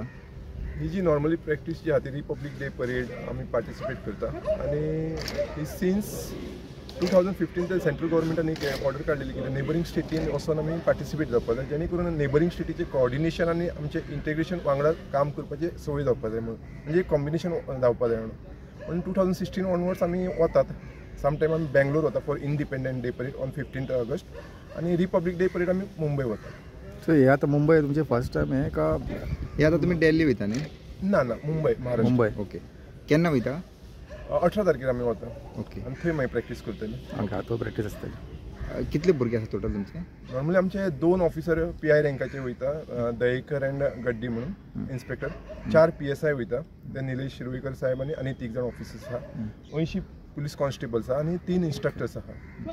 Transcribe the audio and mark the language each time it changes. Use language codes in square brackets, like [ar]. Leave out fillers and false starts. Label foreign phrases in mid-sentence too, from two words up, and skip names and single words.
[kok] ही जी [en] normally practice [kok] जी आती रिपब्लिक डे परेड आम्ही पार्टिसिपेट करता आणि ही [en] since 2015 [kok] ते [en] central government [kok] एक ऑर्डर काढलेली की [en] neighbouring state [kok] वचून आमी पार्टिसिपेट जावपाक जाय, जेणे करून [en] neighbouring state coordination [kok] आनी आमचे इंटेग्रेशन वांगडा काम करपाचे सवय जावपाक जाय म्हणून, म्हणजे कॉम्बिनेशन जावपाक जाय म्हणून 2016 ऑनवर्ड्स आमी वतात. समटायम आमी बेंगलोर वता [en] for Independence Day parade on 15 August [kok] आणि रिपब्लिक डे परेड आमी मुंबई वता. [mr] सो हे आता मुंबई तुमचे [en] first time [mr] आहे का? [kok] हे आता तुम्ही दिल्ली वयता न्ही? ना मुंबई, महाराष्ट्र. मुंबई. ओके. केन्ना वयता? 18 तारखेर आमी वता. ओके. आणि थंय मागीर प्रॅक्टीस करतली. ओके, तो प्रॅक्टीस असतली. कितले भुरगे आसा टोटल तुमचे? नॉर्मली आमचे 2 ऑफिसर PI रँकाचे वयता, दयेकर अँड गड्डी म्हणून इन्स्पेक्टर, 4 PSI वयता, ते निलेश शिरवयकर साहेब आणि 3 जाण ऑफिसर्स आहा, 80 [en] police constables [kok] आहा आणि 3 इन्स्ट्रक्टर्स आहा.